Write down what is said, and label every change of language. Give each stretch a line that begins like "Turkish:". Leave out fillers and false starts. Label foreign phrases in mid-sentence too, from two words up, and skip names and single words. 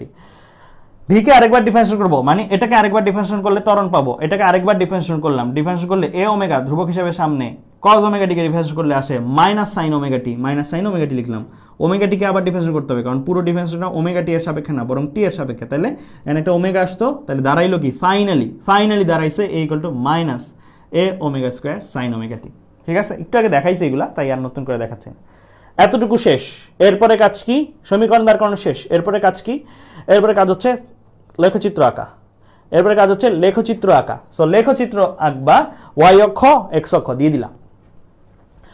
Bangla: v কে আরেকবার ডিফারেন্সিয়েশন করব, মানে এটাকে আরেকবার ডিফারেন্সিয়েশন করলে ত্বরণ পাবো, এটাকে আরেকবার ডিফারেন্সিয়েশন করলাম, ডিফারেন্সিয়েশন করলে a ω ধ্রুবক হিসেবে সামনে, cos ω t কে ডিফারেন্সিয়েশন করলে আসে sin ω t, লিখলাম। ω t কে আবার ডিফারেন্সিয়েশন করতে হবে, কারণ পুরো ডিফারেন্সিয়েশনটা ω t এর সাপেক্ষে না, বরং t এর সাপেক্ষে। তাহলে এখানে একটা ω আসতো, তাহলে দাঁড়াইলো কি? ফাইনালি দাঁড়াইছে a = -a ω² sin ω t, ঠিক আছে? একটু আগে দেখাইছে এগুলা, তাই আর নতুন করে দেখাচ্ছি। এতটুকু শেষ। এরপরে কাজ কি? সমীকরণ বার করানো শেষ। এরপরে কাজ কি? এরপরে কাজ হচ্ছে লেখচিত্র আঁকা। সো লেখচিত্র আঁকবা, y অক্ষ x অক্ষ দিয়ে দিলাম।